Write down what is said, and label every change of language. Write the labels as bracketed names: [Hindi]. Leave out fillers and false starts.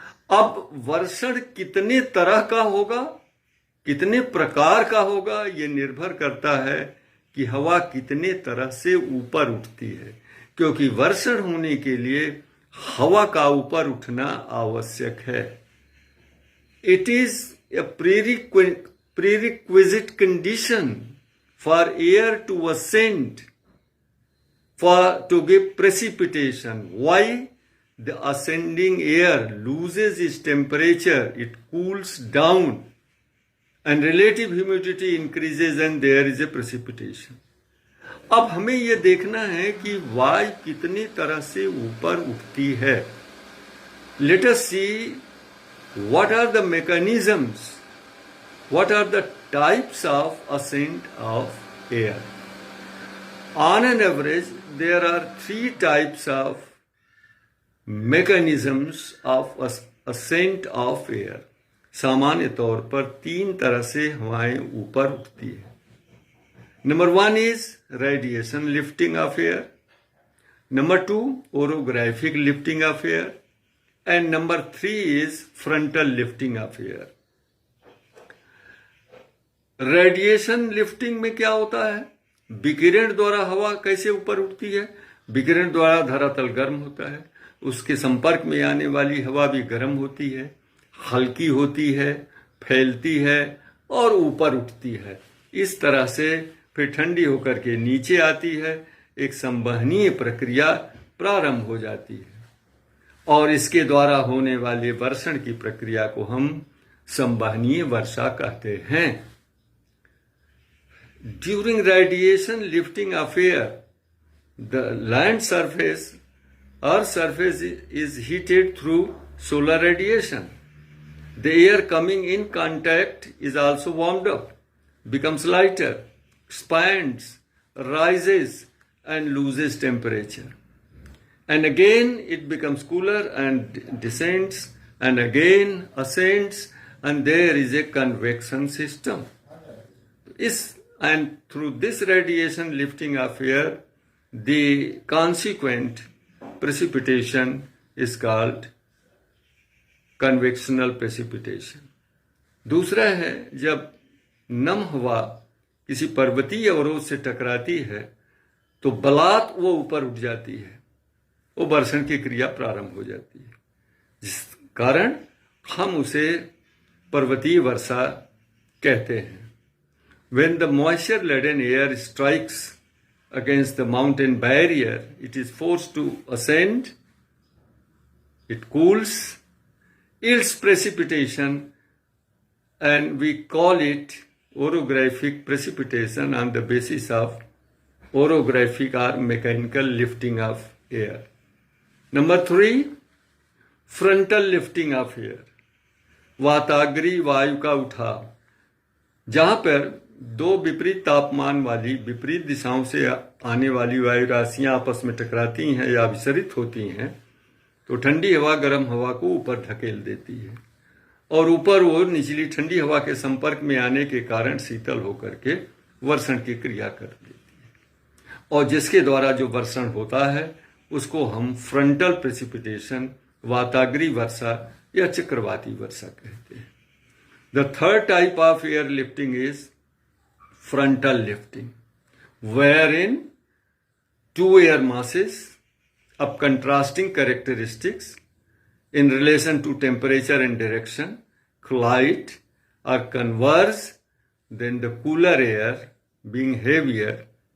[Hindi] अब वर्षण कितने तरह का होगा, कितने प्रकार का होगा, ये निर्भर करता है कि हवा कितने तरह से ऊपर उठती है, क्योंकि वर्षण होने के लिए हवा का ऊपर उठना आवश्यक है। [English] It is a prerequisite condition for air to ascend to give precipitation. Why? The ascending air loses its temperature, it cools down, and relative humidity increases and there is a precipitation. [Hindi] अब हमें यह देखना है कि वायु कितनी तरह से ऊपर उठती है. [English] Let us see what are the mechanisms, what are the types of ascent of air. On an average, there are 3 types of mechanisms of ascent of air. [Hindi] सामान्य तौर पर 3 तरह से हवाएं ऊपर उठती है. [English] Number 1 is radiation lifting of air. Number 2, orographic lifting of air. And number 3 is frontal lifting of air. [Hindi] Radiation lifting में क्या होता है? विकिरण द्वारा हवा कैसे ऊपर उठती है? विकिरण द्वारा धरातल गर्म होता है, उसके संपर्क में आने वाली हवा भी गर्म होती है, हल्की होती है, फैलती है और ऊपर उठती है. इस तरह से फिर ठंडी होकर के नीचे आती है, एक संवहनीय प्रक्रिया प्रारंभ हो जाती है और इसके द्वारा होने वाले वर्षण की प्रक्रिया को हम संवहनीय वर्षा कहते हैं. [English] During radiation lifting of air, the land surface, earth surface is heated through solar radiation. The air coming in contact is also warmed up, becomes lighter, expands, rises and loses temperature. And again it becomes cooler and descends and again ascends, and there is a convection system. And through this radiation lifting of air, the consequent precipitation is called convectional precipitation. [Hindi] दूसरा है, जब नम हवा किसी पर्वतीय अवरोध से टकराती है तो बलात् वो ऊपर उठ जाती है, वो वर्षण की क्रिया प्रारंभ हो जाती है, जिस कारण हम उसे पर्वतीय वर्षा कहते हैं. [English] When the moisture laden air strikes against the mountain barrier, it is forced to ascend, it cools, yields precipitation, and we call it orographic precipitation on the basis of orographic or mechanical lifting of air. Number 3, frontal lifting of air. [Hindi] वाताग्री वायु का उठाव. जहां पर 2 विपरीत तापमान वाली विपरीत दिशाओं से आने वाली वायु राशियां आपस में टकराती हैं या विसरित होती हैं तो ठंडी हवा गर्म हवा को ऊपर धकेल देती है और ऊपर वो निचली ठंडी हवा के संपर्क में आने के कारण शीतल होकर के वर्षण की क्रिया कर देती है और जिसके द्वारा जो वर्षण होता है उसको हम फ्रंटल प्रेसिपिटेशन, वाताग्री वर्षा या चक्रवाती वर्षा कहते हैं. [English] The third type of air lifting is frontal lifting, wherein 2 air masses of contrasting characteristics in relation to temperature and direction collide or converge, then the cooler air, being heavier,